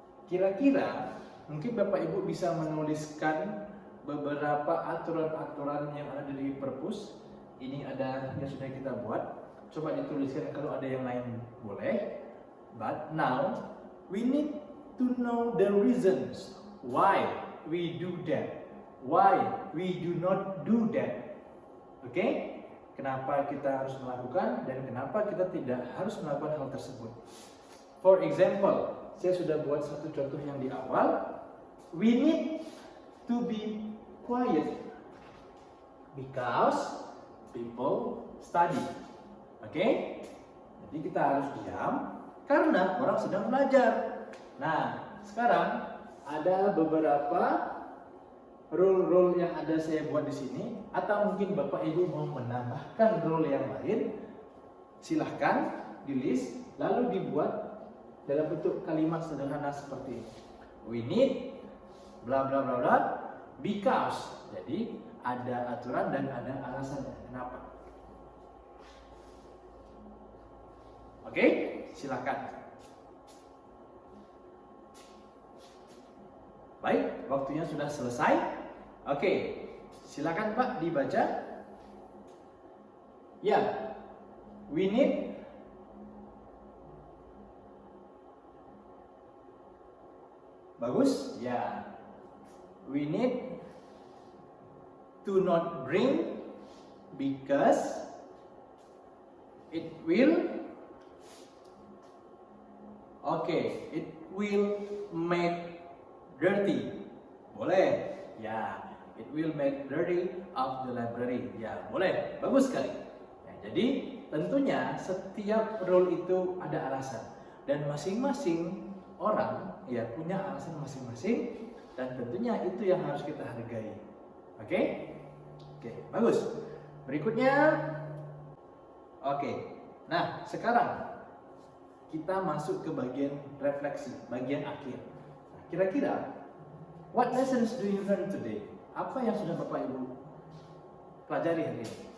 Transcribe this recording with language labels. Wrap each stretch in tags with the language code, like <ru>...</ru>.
<id>Kira-kira mungkin Bapak Ibu bisa menuliskan beberapa aturan-aturan yang ada di perpus. Ini ada yang sudah kita buat. Coba dituliskan, kalau ada yang lain boleh.</id> <en>But now we need to know the reasons why we do that. Why we do not do that. Oke?</en> <id>Kenapa kita harus melakukan dan kenapa kita tidak harus melakukan hal tersebut.</id> <en>For example,</en> <id>saya sudah buat satu contoh yang di awal.</id> <en>We need to be quiet because people study. Oke?</en> <id>Jadi kita harus diam karena orang sedang belajar. Nah, sekarang ada beberapa rule yang ada saya buat di sini, atau mungkin Bapak Ibu mau menambahkan rule yang lain, silahkan di list lalu dibuat dalam bentuk kalimat sederhana seperti ini.</id> <en>We need bla bla bla bla because.</en> <id>Jadi ada aturan dan ada alasannya kenapa. Oke, silakan. Baik, waktunya sudah selesai. Oke, silakan Pak dibaca. Ya,</id> <en>we need</en> <id>bagus.</id> <en>Ya, we need to not drink because it will. Oke, it will make dirty. Boleh. Ya, it will make dirty of the library.</en> <id>Ya, boleh. Bagus sekali. Ya, jadi tentunya setiap rule itu ada alasan dan masing-masing orang ya punya alasan masing-masing dan tentunya itu yang harus kita hargai. Oke? Oke, bagus. Berikutnya. Oke. Nah, sekarang kita masuk ke bagian refleksi, bagian akhir. Nah, kira-kira</id> <en>what lessons do you learn today?</en> <id>Apa yang sudah Bapak Ibu pelajari hari ini?</id>